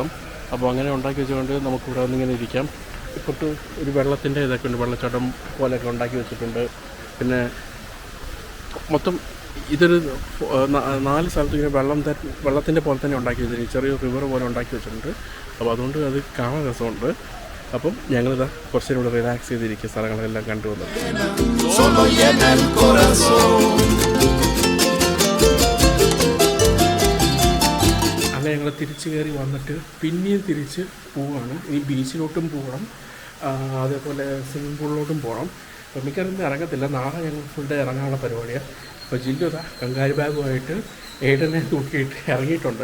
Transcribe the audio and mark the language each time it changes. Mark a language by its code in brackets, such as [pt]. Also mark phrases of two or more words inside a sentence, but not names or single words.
[ml] അപ്പോൾ അങ്ങനെ ഉണ്ടാക്കി വെച്ചുകൊണ്ട് നമുക്കിവിടെ വന്നിങ്ങനെ ഇരിക്കാം. ഇപ്പോഴത്തെ ഒരു വെള്ളത്തിൻ്റെ ഇതൊക്കെ ഉണ്ട്, വെള്ളച്ചാട്ടം പോലെയൊക്കെ ഉണ്ടാക്കി വെച്ചിട്ടുണ്ട്. പിന്നെ മൊത്തം ഇതൊരു 4 സ്ഥലത്ത് ഇങ്ങനെ വെള്ളത്തിൻ്റെ പോലെ തന്നെ ഉണ്ടാക്കി വെച്ചിട്ടുണ്ട്. ചെറിയൊരു റിവർ പോലെ ഉണ്ടാക്കി വെച്ചിട്ടുണ്ട്. അപ്പോൾ അതുകൊണ്ട് അത് കാണാൻ രസമുണ്ട്. അപ്പം ഞങ്ങളിതാ കുറച്ച് നേരം ഇവിടെ റിലാക്സ് ചെയ്തിരിക്കുക, സ്ഥലങ്ങളെല്ലാം കണ്ടുവന്നു. [es] solo llena el corazón. [ml] അങ്ങനെ ഞങ്ങൾ തിരിച്ച് കയറി വന്നിട്ട് പിന്നെയും തിരിച്ച് പോവുകയാണ്. ഇനി ബീച്ചിലോട്ടും പോകണം, അതേപോലെ സ്വിമ്മിംഗ് പൂളിലോട്ടും പോകണം. അപ്പോൾ മിക്കവാറും ഇറങ്ങത്തില്ല, നാളെ ഞങ്ങൾ [en] full day [ml] ഇറങ്ങാനുള്ള പരിപാടിയാണ്. അപ്പോൾ ജില്ലു ഇതാ കങ്കാരി ബാഗുമായിട്ട് ഏട്ടനെ തൂക്കിയിട്ട് ഇറങ്ങിയിട്ടുണ്ട്.